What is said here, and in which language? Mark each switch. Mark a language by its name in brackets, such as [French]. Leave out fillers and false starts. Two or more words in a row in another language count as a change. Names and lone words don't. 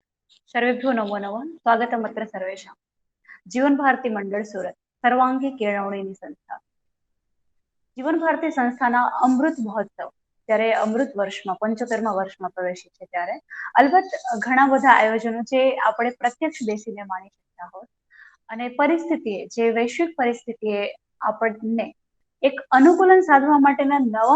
[Sanskrit] सर्वेभ्यो नमो नमः स्वागतम् अत्र सर्वेषां। [Gujarati] जीवन भारती मंडळ સુરત સર્વાંગી કેળવણીની સંસ્થા જીવન ભારતી સંસ્થાના અમૃત મહોત્સવ ત્યારે અમૃત વર્ષમાં 75મા વર્ષમાં પ્રવેશી છે ત્યારે અલબત્ત ઘણા બધા આયોજનો જે આપણે પ્રત્યક્ષ બેસીને માણી શકતા હોય અને પરિસ્થિતિએ જે વૈશ્વિક પરિસ્થિતિએ આપણને એક અનુકૂલન સાધવા માટેના નવા